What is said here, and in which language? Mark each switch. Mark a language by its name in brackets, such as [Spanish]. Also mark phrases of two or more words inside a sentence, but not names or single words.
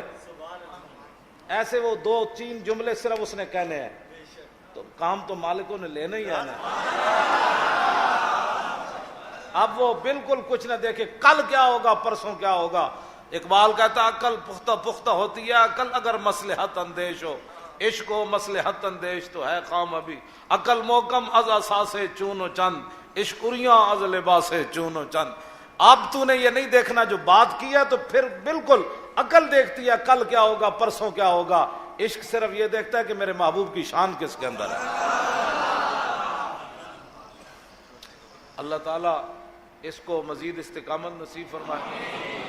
[Urdu] ایسے وہ 2-3 جملے صرف اس نے کہنے ہیں تو کام تو مالکوں نے لینا ہی آنا ہے۔ اب وہ بالکل کچھ نہ دیکھے کل کیا ہوگا پرسوں کیا ہوگا۔ اقبال کہتا عقل پختہ پختہ ہوتی ہے، عقل اگر مصلحت اندیش ہو، عشق و مصلحت اندیش تو ہے خام ابھی، [Persian] عقل محکم از اساس چون و چند، عشقریاں از لباس چون و چند۔ [Urdu] اب تو نے یہ نہیں دیکھنا جو بات کی ہے، تو پھر بالکل عقل دیکھتی ہے کل کیا ہوگا پرسوں کیا ہوگا، عشق صرف یہ دیکھتا ہے کہ میرے محبوب کی شان کس کے اندر ہے۔ اللہ تعالیٰ اس کو مزید استقامت نصیب فرمائے.